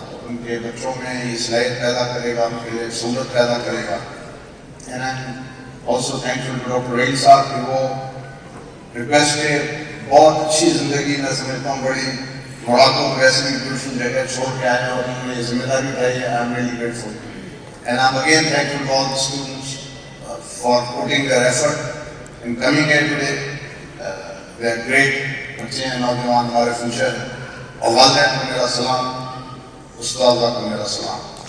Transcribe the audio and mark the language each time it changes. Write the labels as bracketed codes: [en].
[ur] ان کے بچوں میں یہ صلاحیت پیدا کرے گا, ان کے لیے سہولت پیدا کرے گا. [en] and I am also thankful to [ur] doctor Raheel صاحب کہ وہ ریکویسٹ کے بہت اچھی زندگی میں سمجھتا ہوں بڑی مراکوں ویسے بھی بیوٹیفل جگہ چھوڑ کے آئے ہیں اور انہوں نے یہ ذمہ داری اٹھائی ہے. [en] I am really grateful. And I'm again thankful to all the students for putting their effort in coming here today. They are great. [ur] بچے ہیں, نوجوان ہمارے فیوچر ہیں. اور والدین کو میرا سلام, استاذہ کو میرا سلام.